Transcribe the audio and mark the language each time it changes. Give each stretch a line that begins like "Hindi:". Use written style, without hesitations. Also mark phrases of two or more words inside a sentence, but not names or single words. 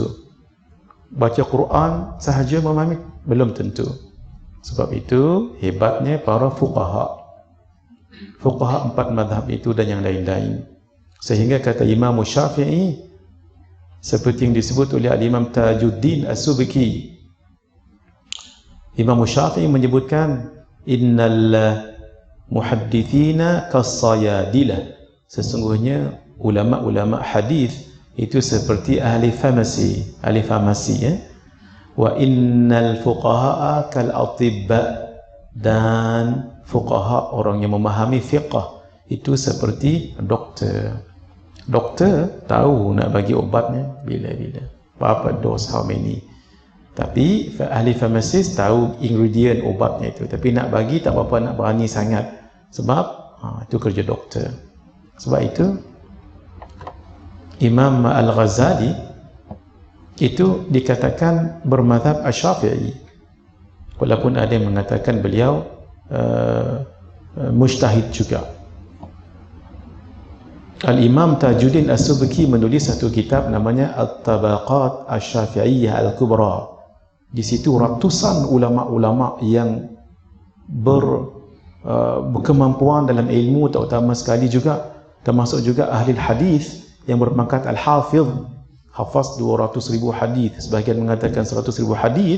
Malay: Baca Quran sahaja memahami belum tentu. Sebab itu hebatnya para fuqaha. Fuqaha 4 mazhab itu dan yang lain-lain. Sehingga kata Imam Syafi'i, seperti yang disebut oleh Imam Tajuddin As-Subki, Imam Syafi'i menyebutkan,
Arabic: إن المحدثين كالصيادلة,
Malay: sesungguhnya ulama-ulama hadis itu seperti ahli farmasi, ya.
Arabic: وإن الفقهاء كالأطباء,
Malay: dan fuqaha, orang yang memahami fiqh, itu seperti doktor. Doktor tahu nak bagi obatnya bila-bila, berapa dos,
English: how many.
Malay: Tapi ahli farmasis tahu ingredient obatnya itu, tapi nak bagi tak apa-apa, nak berani sangat, sebab itu kerja doktor. Sebab itu Imam Al-Ghazali itu dikatakan bermadzhab Asy-Syafi'i, walaupun ada yang mengatakan beliau mujtahid juga. Al-Imam Tajuddin As-Subki menulis satu kitab namanya At-Tabaqat Asy-Syafi'iyyah Al-Kubra. Di situ ratusan ulama-ulama yang berkemampuan dalam ilmu, terutama sekali juga termasuk juga ahli hadis yang berpangkat Al-Hafidh, hafaz 200,000 hadis, sebahagian mengatakan 100,000 hadis.